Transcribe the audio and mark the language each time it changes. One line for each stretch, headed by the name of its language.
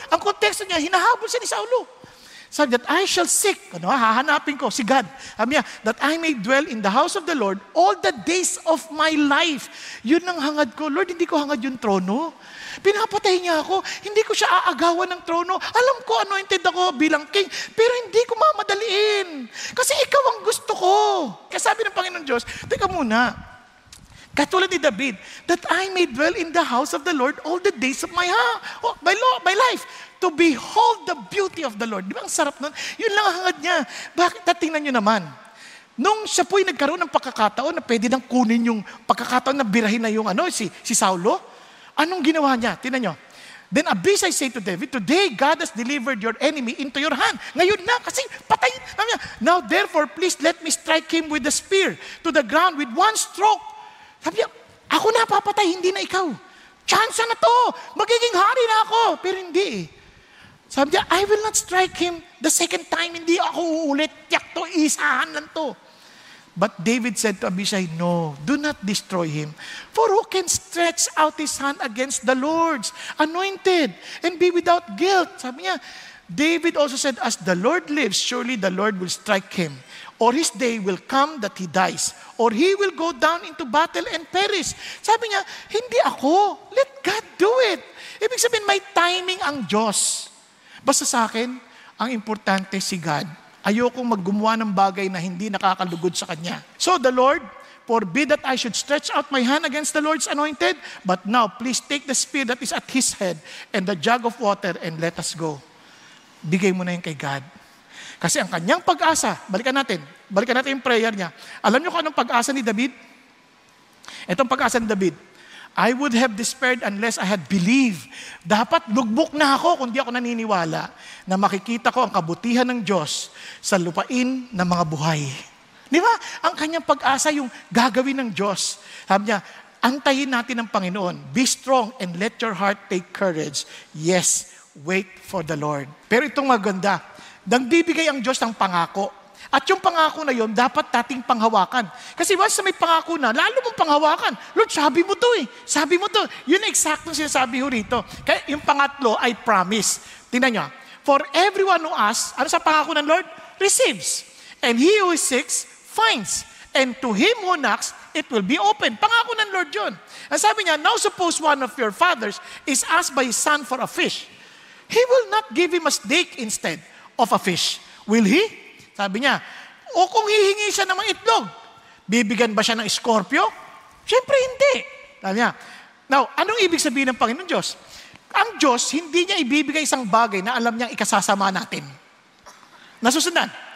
Filipino: Ang konteksto niya, hinahabol siya ni Saulo. Sabi
English: that I shall seek,
Filipino: hahanapin ko si God. Sabi niya,
English: that I may dwell in the house of the Lord all the days of my life.
Filipino: Yun ang hangad ko. Lord, hindi ko hangad yung trono. Pinapatay niya ako. Hindi ko siya aagawan ng trono. Alam ko, anointed ako bilang king, pero hindi ko mamadaliin. Kasi ikaw ang gusto ko. Kaya sabi ng Panginoon Diyos, teka muna, katulad ni David,
English: that I may dwell in the house of the Lord all the days of my life, to behold the beauty of the Lord.
Filipino: Di ba ang sarap nun? Yun lang ang hangad niya. Bakit? Tingnan nyo naman. Nung siya po'y nagkaroon ng pagkakataon na pwede nang kunin yung pagkakataon na birahin na yung si Saulo, anong ginawa niya? Tingnan nyo.
English: Then Abishai said to David, today God has delivered your enemy into your hand.
Filipino: Ngayon na, kasi patayin.
English: Now therefore, please let me strike him with the spear to the ground with one stroke.
Filipino: Sabi niya, ako na papatay, hindi na ikaw. Chance na to. Magiging hari na ako. Pero hindi eh.
English: Sabi niya, I will not strike him the second time.
Filipino: Hindi ako uulit. Tiyak to, isahan lang to.
English: But David said to Abishai, no, do not destroy him. For who can stretch out his hand against the Lord's anointed and be without guilt?
Filipino: Sabi niya,
English: David also said, as the Lord lives, surely the Lord will strike him. Or his day will come that he dies. Or he will go down into battle and perish.
Filipino: Sabi niya, hindi ako.
English: Let God do it.
Filipino: Ibig sabihin, may timing ang Diyos. Basta sa akin, ang importante si God. Ayokong maggumawa ng bagay na hindi nakakalugod sa Kanya.
English: So the Lord, forbid that I should stretch out my hand against the Lord's anointed, but now please take the spear that is at his head and the jug of water and let us go.
Filipino: Bigay mo na yun kay God. Kasi ang kanyang pag-asa, balikan natin yung prayer niya. Alam niyo kung anong pag-asa ni David? Itong pag-asa ni David,
English: I would have despaired unless I had believed.
Filipino: Dapat lugbok na ako kung di ako naniniwala na makikita ko ang kabutihan ng Diyos sa lupain ng mga buhay. Di ba? Ang kanyang pag-asa yung gagawin ng Diyos. Sabi niya, antayin natin ang Panginoon.
English: Be strong and let your heart take courage. Yes, wait for the Lord.
Filipino: Pero itong maganda, nagbibigay ang Diyos ng pangako. At yung pangako na yon dapat nating panghawakan. Kasi once na may pangako na, lalo mong panghawakan. Lord, sabi mo to eh. Sabi mo to. Yun ang eksaktong sinasabi ho rito. Kaya yung pangatlo ay promise. Tingnan nyo.
English: For everyone who asks,
Filipino: ano sa pangako ng Lord?
English: Receives. And he who seeks, finds. And to him who knocks, it will be open.
Filipino: Pangako ng Lord yun. Ang sabi niya,
English: now suppose one of your fathers is asked by his son for a fish. He will not give him a snake instead of a fish. Will he?
Filipino: Sabi niya, o kung hihingi siya ng mga itlog, bibigyan ba siya ng scorpio? Siyempre hindi. Sabi niya, now, anong ibig sabihin ng Panginoon Diyos? Ang Diyos, hindi niya ibibigay isang bagay na alam niyang ikasasama natin. Nasusundan.